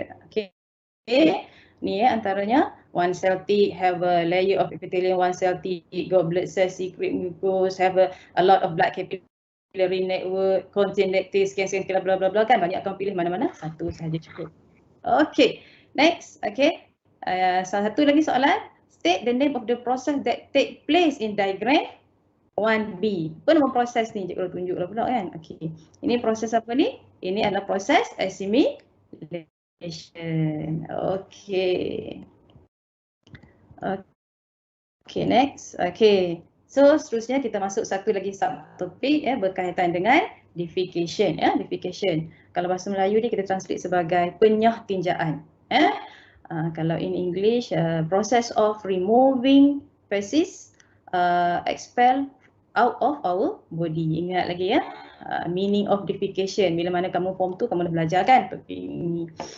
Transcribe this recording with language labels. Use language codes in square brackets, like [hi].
[en] Okey. [ms] Ni antaranya [en] one cell teat have a layer of epithelium, one cell teat got blood cells, secrete mucus, have a lot of blood capillary network, contain lactate, scan bla bla bla kan. [ms] Banyak kamu pilih mana-mana satu sahaja cukup. Okay, next. Okay, salah satu lagi soalan. [en] State the name of the process that take place in diagram 1B. [ms] Apa nama proses ni? Cikgu tunjuklah pula kan. Okay, ini proses apa ni? Ini adalah proses assimilation. Okay. Okay, next. Okay, so seterusnya kita masuk satu lagi subtopik berkaitan dengan defecation. Defecation. Kalau bahasa Melayu ni kita translate sebagai penyah tinjaan. Kalau [en] in English, process of removing feces expel out of our body. [ms] Ingat lagi [en] meaning of defecation. [ms] Bila mana kamu form 2 kamu dah belajar kan topik ini.